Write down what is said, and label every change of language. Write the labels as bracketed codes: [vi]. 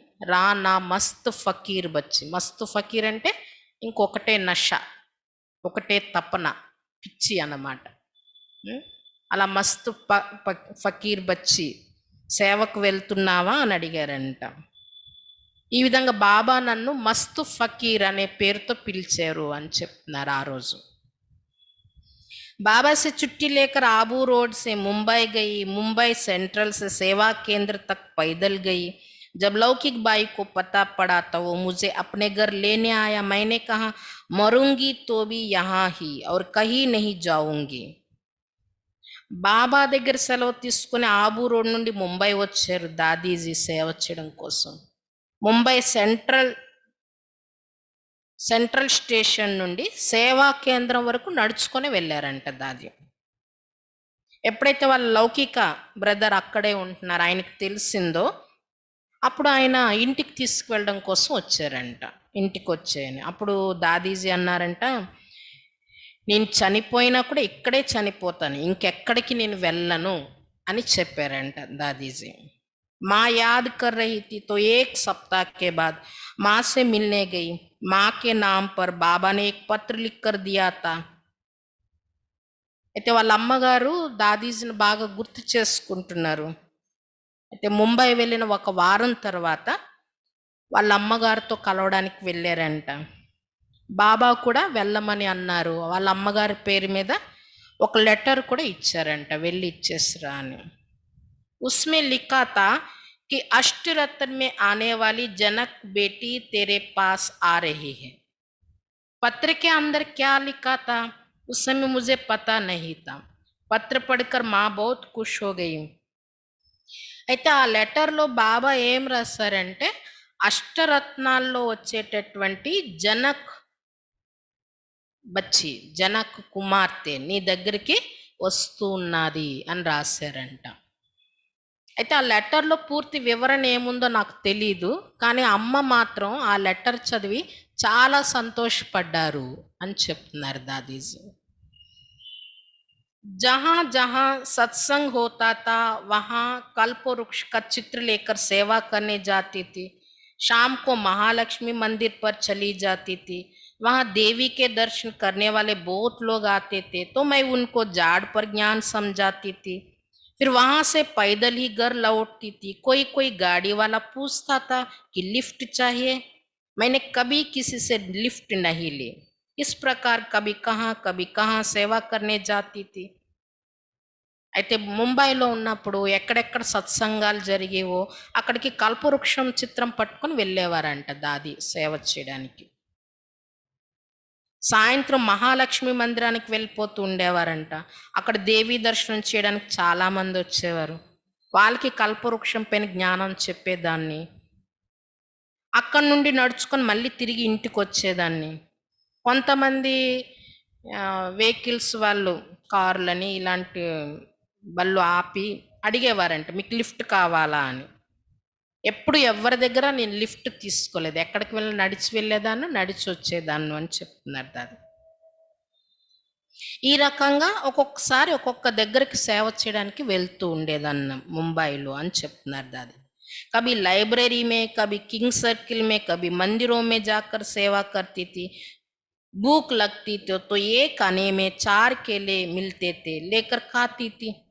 [te] రా నా మస్త్ ఫకీర్ బచ్చి. మస్త్ ఫకీర్ అంటే ఇంకొకటే నష, ఒకటే తపన, పిచ్చి అన్నమాట. అలా మస్తు ఫకీర్ బచ్చి సేవకు వెళ్తున్నావా అని అడిగారంట. ఈ విధంగా బాబా నన్ను మస్తు ఫకీర్ అనే పేరుతో పిలిచారు అని చెప్తున్నారు ఆ రోజు. [hi] बाबा से छुट्टी लेकर आबू रोड से मुंबई गई. मुंबई सेंट्रल से सेवा केंद्र तक पैदल गई. जब लौकिक बाई को पता पड़ा तो वो मुझे अपने घर लेने आया. मैंने कहा, मरूंगी तो भी यहाँ ही और कहीं नहीं जाऊंगी. [te] బాబా దగ్గర సెలవు తీసుకుని ఆబూ రోడ్ నుండి ముంబై వచ్చారు దాదీజీ సేవ చేయడం కోసం. ముంబై సెంట్రల్ స్టేషన్ నుండి సేవా కేంద్రం వరకు నడుచుకొని వెళ్ళారంట దాది. ఎప్పుడైతే వాళ్ళ లౌకిక బ్రదర్ అక్కడే ఉంటున్నారు ఆయనకు తెలిసిందో అప్పుడు ఆయన ఇంటికి తీసుకువెళ్ళడం కోసం వచ్చారంట. ఇంటికి వచ్చాయని అప్పుడు దాదీజీ అన్నారంట, నేను చనిపోయినా కూడా ఇక్కడే చనిపోతాను, ఇంకెక్కడికి నేను వెళ్ళను అని చెప్పారంట దాదీజీ. [hi] माँ याद कर रही थी तो 1 सप्ताह के बाद माँ से मिलने गई. माँ के नाम पर बाबा ने एक पत्र लिख कर दिया था. [te] అయితే వాళ్ళ అమ్మగారు దాదీజీని బాగా గుర్తు చేసుకుంటున్నారు. అయితే ముంబై వెళ్ళిన 1 వారం తర్వాత వాళ్ళ అమ్మగారితో కలవడానికి వెళ్ళారంట. బాబా కూడా వెళ్ళమని అన్నారు. వాళ్ళ అమ్మగారి పేరు మీద ఒక లెటర్ కూడా ఇచ్చారంట, వెళ్ళి ఇచ్చేసిరా అని. [hi] उसमें लिखा था कि अष्टरत्न में आने वाली जनक बेटी तेरे पास आ रही है. पत्र के अंदर क्या लिखा था उस समय मुझे पता नहीं था. పత్ర పढ़कर माँ बहुत खुश हो गई. [te] అయితే ఆ లెటర్లో బాబా ఏం రాశారంటే, అష్టరత్నాల్లో వచ్చేటటువంటి జనక్ బచ్చి, జనక్ కుమార్తె నీ దగ్గరికి వస్తూ ఉన్నది అని రాశారంట. అయితే ఆ లెటర్‌లో పూర్తి వివరణ ఏముందో నాకు తెలీదు. కానీ అమ్మ మాత్రం ఆ లెటర్ చదివి చాలా సంతోషపడ్డారు అని చెప్తున్నారు దాదీజీ. [hi] जहाँ जहाँ सत्संग होता था वहाँ कल्पवृक्ष का चित्र लेकर सेवा करने जाती थी। शाम को महालक्ष्मी मंदिर पर चली जाती थी। वहाँ देवी के दर्शन करने वाले बहुत लोग आते थे, तो मैं उनको जाड़ पर ज्ञान समझाती थी। फिर वहां से पैदल ही घर लौटती थी। कोई कोई गाड़ी वाला पूछता था कि लिफ्ट चाहिए। मैंने कभी किसी से लिफ्ट नहीं ली। इस प्रकार कभी कहाँ सेवा करने जाती थी। [te] అయితే ముంబైలో ఉన్నప్పుడు ఎక్కడెక్కడ సత్సంగాలు జరిగేవో అక్కడికి కల్పవృక్షం చిత్రం పట్టుకొని వెళ్ళేవారంట దాది సేవ చేయడానికి. సాయంత్రం మహాలక్ష్మి మందిరానికి వెళ్ళిపోతూ ఉండేవారంట. అక్కడ దేవీ దర్శనం చేయడానికి చాలా మంది వచ్చేవారు. వాళ్ళకి కల్పవృక్షం పైన జ్ఞానం చెప్పేదాన్ని. అక్కడి నుండి నడుచుకొని మళ్ళీ తిరిగి ఇంటికి వచ్చేదాన్ని. కొంతమంది వెహికల్స్ వాళ్ళు కార్లని ఇలాంటి బళ్ళు ఆపి అడిగేవారంట, మీకు లిఫ్ట్ కావాలా అని. ఎప్పుడు ఎవరి దగ్గర నేను లిఫ్ట్ తీసుకోలేదు. ఎక్కడికి వెళ్ళి నడిచి వెళ్ళేదాన్ని, నడిచి వచ్చేదాన్ని అని చెప్తున్నారు దాది. ఈ రకంగా ఒక్కొక్కసారి ఒక్కొక్క దగ్గరికి సేవ చేయడానికి వెళ్తూ ఉండేదాన్ని ముంబైలో అని చెప్తున్నారు దాది. [hi] कभी लाइब्रेरी में, कभी किंग सर्किल में, कभी मंदिरों में जाकर सेवा करती थी। भूख लगती तो एक आने में 4 केले मिलते थे, लेकर खाती थी।